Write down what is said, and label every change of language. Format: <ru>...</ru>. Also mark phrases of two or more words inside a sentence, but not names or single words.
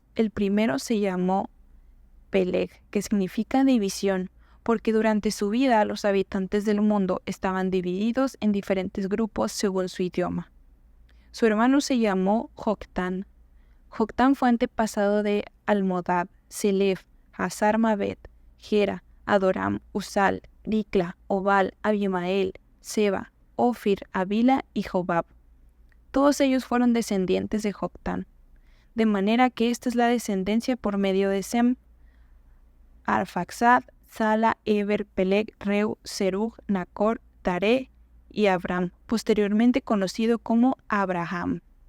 <es>El primero se llamó Peleg, que significa división, porque durante su vida los habitantes del mundo estaban divididos en diferentes grupos según su idioma. Su hermano se llamó Joctán. Joctán fue antepasado de Almodad, Selef, Hazar Mabet, Gera, Adoram, Usal, Dicla, Obal, Abimael, Seba, Ofir, Avila y Jobab. Todos ellos fueron descendientes de Joctán, de manera que esta es la descendencia por medio de Sem. Arfaxad, Sala, Eber, Peleg, Reu, Serug, Nacor, Taré y Abram, posteriormente conocido como Abraham.</es>